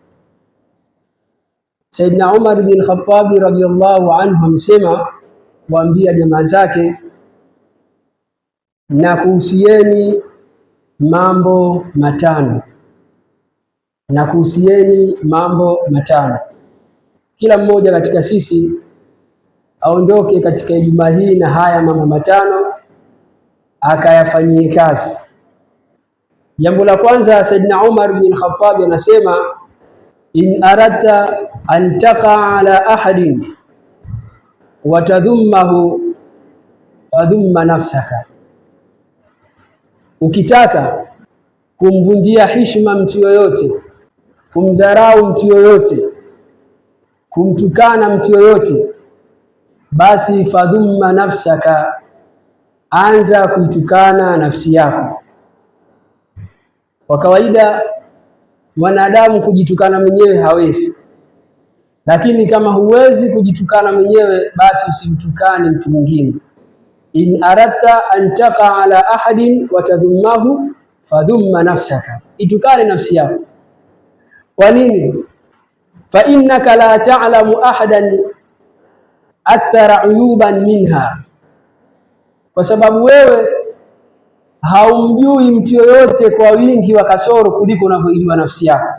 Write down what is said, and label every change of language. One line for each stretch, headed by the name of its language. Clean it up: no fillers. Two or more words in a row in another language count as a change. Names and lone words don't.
Swahili: Saidina Umar ibn al-Khattabi
Arabic: رضي الله عنه
Swahili: amesema kuambia jamaa zake, na kuhusieni mambo matano, na kuhusieni mambo matano. Kila mmoja katika sisi aondoke katika Ijumaa hii na haya mambo matano akayafanyie kazi. Jambo la kwanza, Saidina Umar bin Khattab anasema,
Arabic: إن أردت أن تقع على أحد وتذمه فذم نفسك,
Swahili: ukitaka kumvunjia heshima mtu yoyote, kumdharau mtu yoyote, kumtukana mtu yoyote, basi
Arabic: فذم نفسك,
Swahili: anza kuitukana nafsi yako. Kwa kawaida mwanadamu kujitukana mwenyewe hawezi, lakini kama huwezi kujitukana mwenyewe, basi usimtukane mtu mwingine.
Arabic: إن أردت أن تقع على أحد وتذمه فذم نفسك,
Swahili: itukane nafsi yako. Kwa nini?
Arabic: فإنك لا تعلم أحدا أكثر عيوبا منها,
Swahili: kwa sababu wewe haumjui mtu yoyote kwa wingi wa kasoro kuliko unavyojua nafsi yako.